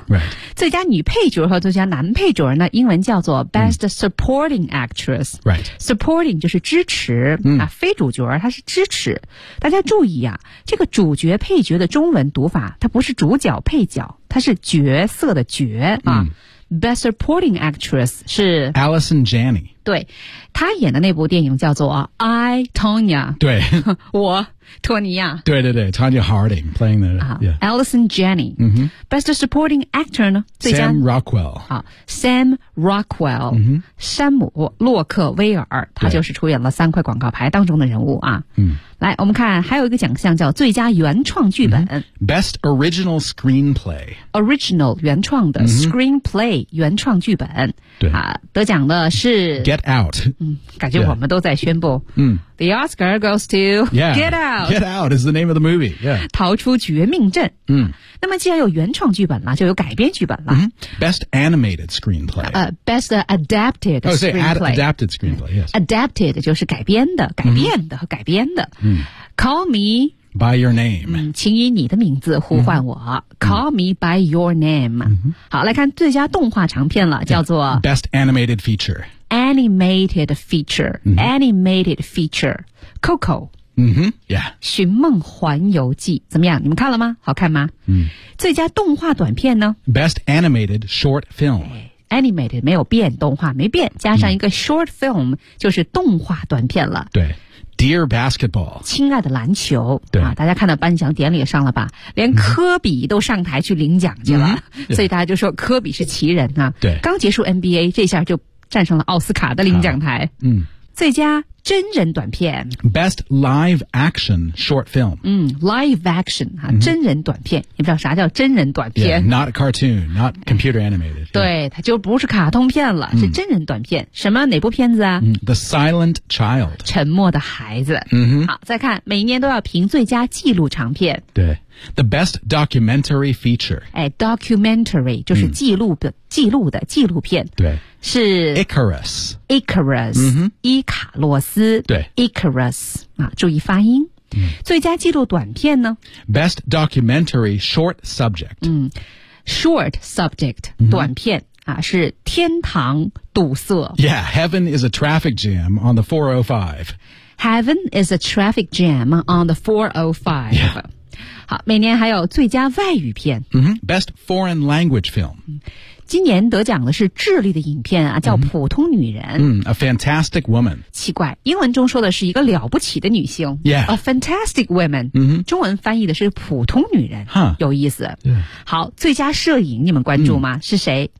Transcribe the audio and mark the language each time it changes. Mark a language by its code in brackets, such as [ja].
[en] Right. [zh] 最佳女配角和最佳男配角呢，英文叫做 Best Supporting Actress. [en] Right. [zh] Supporting 就是支持，啊，非主角，它是支持。大家注意啊，这个主角配角的中文读法，它不是主角配角。它是角色的角啊。 [en] Best Supporting Actress 是 Allison Janney， [zh] 对，她演的那部电影叫做 I, Tonya，对，我托尼亚， [en] 对对对， Tonya Harding playing the、 Allison Janney、Best Supporting Actor 呢，最佳 Sam Rockwell、 [zh] Sam Rockwell、山姆洛克威尔，他就是出演了三块广告牌当中的人物啊。来，我们看还有一个奖项叫最佳原创剧本、 [en] Best Original Screenplay， [zh] Original 原创的 Screenplay 原创剧本，对、得奖的是 [en] Get Out、 [zh] 感觉我们都在宣布、 [en] The Oscar goes to、Get Out. Get Out is the name of the movie.、 [zh] 逃出绝命镇、那么既然有原创剧本了，就有改编剧本了。 [en] Best Animated Screenplay. Best Adapted Screenplay. Adapted Screenplay, yes. [zh] Adapted 就是改编的、改编的和改编的。 [en] Call me by your name.、 [zh] 请以你的名字呼唤我。 Call me by your name.、好，来看最佳动画长片了，叫做 [en] Best Animated Feature. Animated feature,、animated feature, Coco. Yeah. [zh] 寻梦环游记怎么样？你们看了吗？好看吗？最佳动画短片呢 [en] ？Best animated short film. [zh] Animated 没有变，动画没变，加上一个 short film 就是动画短片了。 [en] 对。Dear Basketball， [zh] 亲爱的篮球，对、大家看到颁奖典礼上了吧？连科比都上台去领奖去了，所以大家就说科比是奇人啊。对，刚结束 NBA， 这下就。站上了奥斯卡的领奖台、最佳真人短片 [en] Best Live Action Short Film、 [zh] Live Action、真人短片你不知道啥叫真人短片 [en] Not a cartoon, not computer animated [zh] 对、它就不是卡通片了、是真人短片什么哪部片子啊、 [en] The Silent Child [zh] 沉默的孩子、好再看每年都要评最佳纪录长片 [en] 对The Best Documentary Feature [zh] Documentary 就是记录的、记录的纪录片对是 [en] Icarus [zh] Icarus、伊卡洛斯对 Icarus、注意发音、最佳纪录短片呢 [en] Best Documentary Short Subject、 [zh] Short Subject、短片是天堂堵塞 [en] Yeah Heaven is a Traffic Jam on the 405 Heaven is a Traffic Jam on the 405 Yeah [zh] 好，每年还有最佳外语片、 [en] Best Foreign Language Film [zh] 今年得奖的是智利的影片、叫普通女人、 [en] A Fantastic Woman [zh] 奇怪英文中说的是一个了不起的女性、A Fantastic Woman、中文翻译的是普通女人、有意思、好最佳摄影你们关注吗、是谁